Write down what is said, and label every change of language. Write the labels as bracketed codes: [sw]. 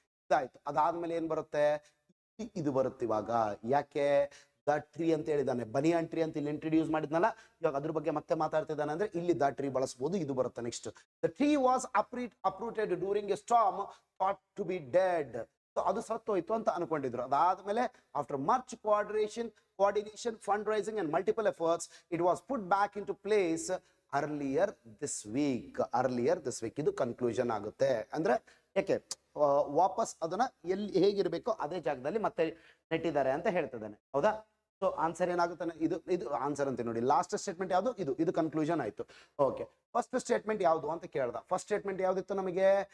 [kn] ಇದಾಯ್ತು. ಅದಾದ್ಮೇಲೆ ಏನ್ ಬರುತ್ತೆ? ಇದು ಬರುತ್ತೆ ಇವಾಗ. ಯಾಕೆ ದ ಟ್ರೀ ಅಂತ ಹೇಳಿದಾನೆ? ಬನಿಯಾನ್ ಟ್ರೀ ಅಂತ ಇಲ್ಲಿ ಇಂಟ್ರೊಡ್ಯೂಸ್ ಮಾಡಿದ್ನಲ್ಲ, ಇವಾಗ ಅದ್ರ ಬಗ್ಗೆ ಮತ್ತೆ ಮಾತಾಡ್ತಿದ್ದಾನೆ ಅಂದ್ರೆ ಇಲ್ಲಿ ದ ಟ್ರೀ ಬಳಸಬಹುದು. ಇದು ಬರುತ್ತೆ next. [en] The tree was uprooted during a storm thought to be dead. [kn] ಅದು ಸತ್ತೋಯ್ತು ಅಂತ ಅನ್ಕೊಂಡಿದ್ರು. [en] ಅದಾದ್ಮೇಲೆ after much coordination, fundraising and multiple efforts, it was put back into place earlier this week. [kn] ಇದು ಕನ್ಕ್ಲೂಷನ್ ಆಗುತ್ತೆ. ಅಂದ್ರೆ ಯಾಕೆ ವಾಪಸ್ ಅದನ್ನ ಎಲ್ಲಿ ಹೇಗಿರ್ಬೇಕೋ ಅದೇ ಜಾಗದಲ್ಲಿ ಮತ್ತೆ ನೆಟ್ಟಿದ್ದಾರೆ ಅಂತ ಹೇಳ್ತಿದ್ದಾನೆ, ಹೌದಾ? ಸೊ ಆನ್ಸರ್ ಏನಾಗುತ್ತೆ? ಇದು ಆನ್ಸರ್ ಅಂತ ನೋಡಿ. ಲಾಸ್ಟ್ ಸ್ಟೇಟ್ಮೆಂಟ್ ಯಾವುದು? ಇದು ಕನ್ಕ್ಲೂಷನ್ ಆಯ್ತು. ಓಕೆ, ಫಸ್ಟ್ ಸ್ಟೇಟ್ಮೆಂಟ್ ಯಾವುದು ಅಂತ ಕೇಳ್ದ. ಫಸ್ಟ್ ಸ್ಟೇಟ್ಮೆಂಟ್ ಯಾವ್ದಿತ್ತು ನಮಗೆ?